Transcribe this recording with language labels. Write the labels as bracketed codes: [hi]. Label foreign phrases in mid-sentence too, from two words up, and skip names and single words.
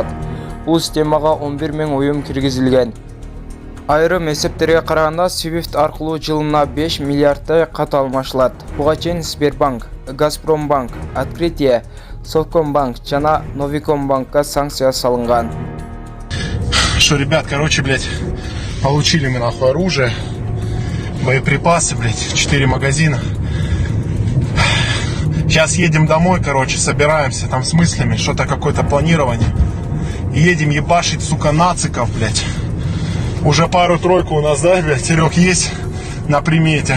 [ky] Бул системага 11 000 уюм киргизилген. Айрым эсептерге караганда, SWIFT аркылуу жылына 5 миллиарддай кат алмашылат. Буга чейин Сбербанк, Газпромбанк, Открытие, Совкомбанк жана Новикомбанкка санкция салынган. [ru] Что, ребят, блядь, получили мы нахуй оружие, боеприпасы, блядь, 4 магазина. Сейчас едем домой, собираемся там с мыслями, что-то какое-то планирование. И едем ебашить, сука, нациков, блядь. Уже пару-тройку у нас, да, блядь, Серег, есть на примете.